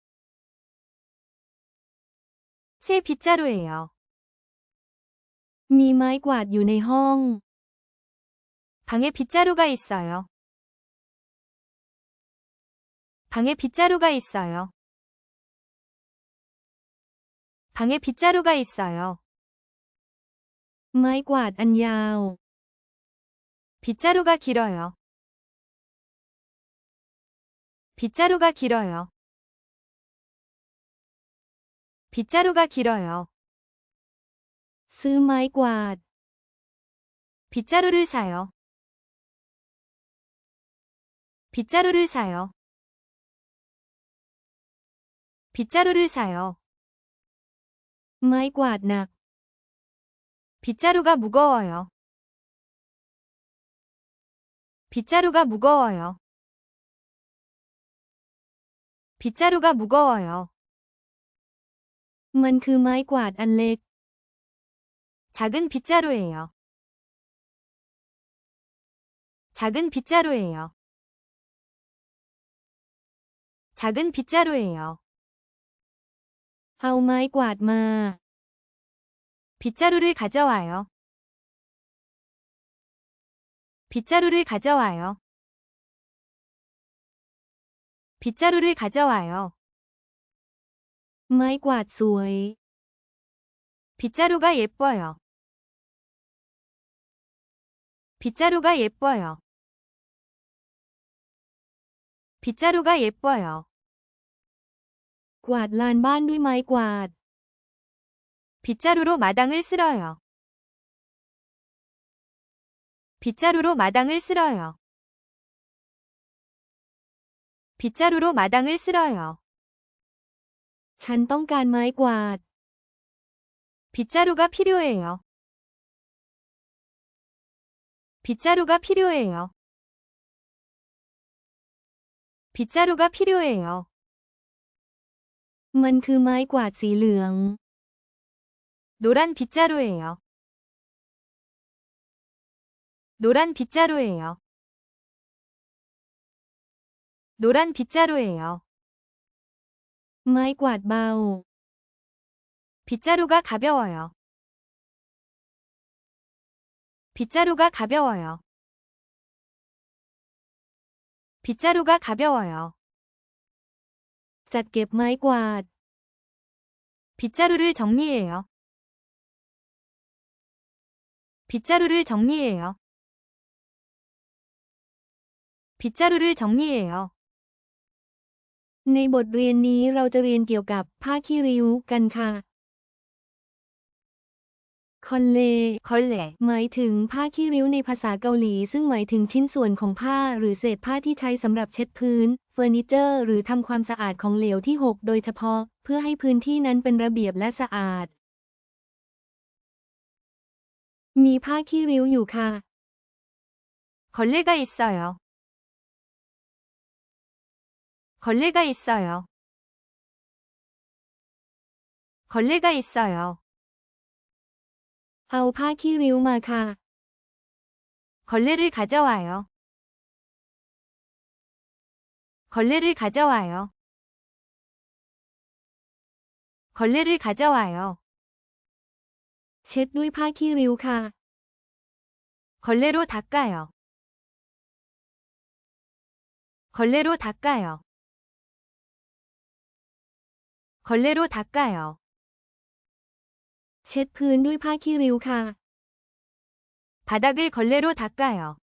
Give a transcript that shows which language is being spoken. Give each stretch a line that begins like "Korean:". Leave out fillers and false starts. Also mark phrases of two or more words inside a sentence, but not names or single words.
Korean: 새 빗자루예요.
Thai: มีไม้กวาดอยู่ในห้อง
Korean: 방에 빗자루가 있어요. 방에 빗자루가 있어요. 방에 빗자루가 있어요.
Thai: ไม้กวาดอันยาว
Korean: 빗자루가 길어요. 빗자루가 길어요. 빗자루가 길어요.
Thai: ซื้อไม้กวาด
Korean: 빗자루를 사요. 빗자루를 사요. 빗자루를 사요.
Thai: ไม้กวาดหนัก
Korean: 빗자루가 무거워요. 빗자루가 무거워요. 빗자루가 무거워요.
Thai: มันคือไม้กวาดอันเล็ก
Korean: 작은 빗자루예요. 작은 빗자루예요. 작은 빗자루예요.
Thai: เอาไม้กวาดมา
Korean: 빗자루를 가져와요. 빗자루를 가져와요. 빗자루를 가져와요.
Thai: ไม้กวาดสวย
Korean: 빗자루가 예뻐요. 빗자루가 예뻐요. 빗자루가 예뻐요.
Thai: กวาดลานบ้านด้วยไม้กวาด
Korean: 빗자루로 마당을 쓸어요. 빗자루로 마당을 쓸어요. 빗자루로 마당을 쓸어요.
Thai: ฉันต้องการไม้กวาด
Korean: 빗자루가 필요해요. 빗자루가 필요해요. 빗자루가 필요해요.
Thai: มันคือไม้กวาดสีเหลือง
Korean: 노란 빗자루예요. 노란 빗자루예요. 노란 빗자루예요.
Thai: ไม้กวาดเบา
Korean: 빗자루가 가벼워요. 빗자루가 가벼워요. 빗자루가 가벼워요.
Thai: จัดเก็บไม้กวาด
Korean: 빗자루를 정리해요. 빗자루를 정리해요. 빗자루를 정리해요.
Thai: ในบทเรียนนี้เราจะเรียนเกี่ยวกับผ้าขี้ริ้วกันค่ะ คอนเล
Korean: 걸레,
Thai: หมายถึงผ้าขี้ริ้วในภาษาเกาหลีซึ่งหมายถึงชิ้นส่วนของผ้าหรือเศษผ้าที่ใช้สำหรับเช็ดพื้น เฟอร์นิเจอร์หรือทำความสะอาดของเหลวที่หกโดยเฉพาะเพื่อให้พื้นที่นั้นเป็นระเบียบและสะอาด มีผ้าขี้ริ้วอยู่ค่ะ
Korean: 걸레가 있어요. 걸레가 있어요. 걸레가 있어요.
Thai: เอาผ้าขี้ริ้วมาค่ะ
Korean: 걸레를 가져와요. 걸레를 가져와요. 걸레를 가져와요.
Thai: เช็ดด้วยผ้าขี้ริ้วค่ะ
Korean: 걸레로 닦아요. 걸레로 닦아요. 걸레로 닦아요.
Thai: เช็ดพื้นด้วยผ้าขี้ริ้วค่ะ
Korean: 바닥을 걸레로 닦아요.